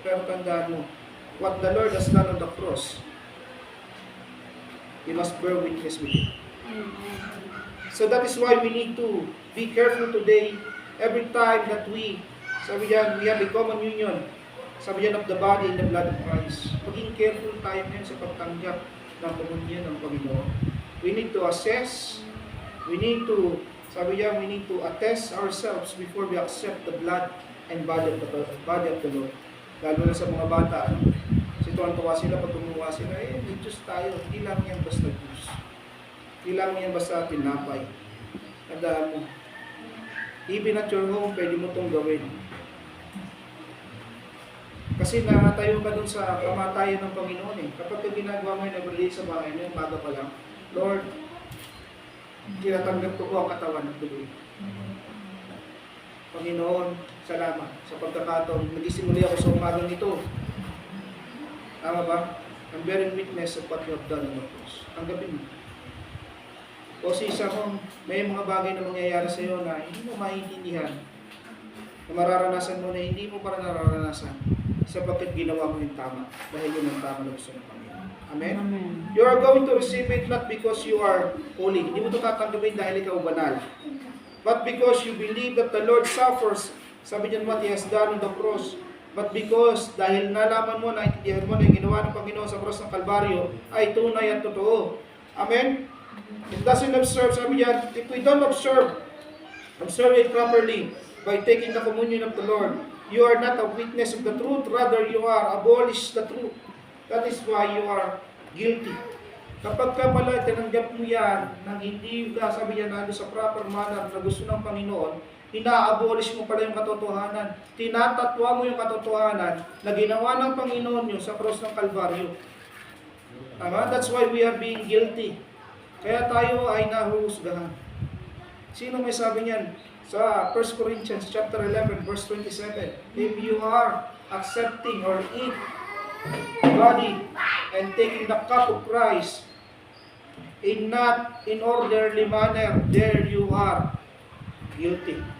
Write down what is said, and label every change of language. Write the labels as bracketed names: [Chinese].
[Filipino] Pero tandaan mo, [English] what the Lord has done on the cross, you must bear witness with it. So that is why we need to be careful today. Every time that we have a common union, [Filipino] sabi yan [English] of the body and the blood of Christ. [Filipino] Maging careful tayo ngayon sa pagtanggap ng komunyon ng Panginoon. [English] We need to assess, we need to attest ourselves before we accept the blood and body of the Lord. [Filipino] Lalo na sa mga bata, kasi tuwan-tuwa sila pag tumuwa sila, may Diyos tayo, hindi lang yan basta Diyos. Hindi lang yan basta tinapay. Tandaan mo, [English] even at your home, [Filipino] pwede mo itong gawin. Kasi nakatayo ka dun sa kamatayan ng Panginoon eh. Kapag ginagawa mo yung nag-release sa bahay mo, umaga pa lang, Lord, tinatanggap ko ang katawan ng tuloy. Panginoon, salamat sa pagkakataon. Nagisimuli ako sa umagang ito. Tama ba? [English] I'm bearing witness of what you have done on the cross. [Filipino] Tanggapin mo. O sa isa kung may mga bagay na mangyayari sa iyo na hindi mo maintindihan, na mararanasan mo na hindi mo para nararanasan, sapagkat ginawa mo yung tama, dahil yun ang tama na gusto ng Panginoon. Amen? Amen. [English] You are going to receive it not because you are holy. [Filipino] Hindi mo ito tatanggapin dahil ikaw banal. [English] But because you believe that the Lord suffers, [Filipino] sabi niyan [English] what He has done on the cross. But because [Filipino] dahil nalaman mo, naintindihan mo na yung ginawa ng Panginoon sa cross ng Kalbaryo ay tunay at totoo. Amen? [English] It doesn't observe, [Filipino] sabi niyan, [English] if we don't observe it properly by taking the communion of the Lord, you are not a witness of the truth, rather you are abolish the truth. That is why you are guilty. [Filipino] Kapag ka pala tinanggap mo yan, nang hindi ka, sabi niya, nando sa [English] proper manner [Filipino] na gusto ng Panginoon, ina-abolish mo pala yung katotohanan. Tinatatwa mo yung katotohanan na ginawa ng Panginoon yun sa cross ng Kalbaryo. Tama? [English] That's why we are being guilty. [Filipino] Kaya tayo ay nahuhusgahan. Sino may sabi niyan? Sa [English] 1 Corinthians chapter 11 verse 27, if you are accepting or eat body and taking the cup of Christ not in orderly manner, there you are guilty.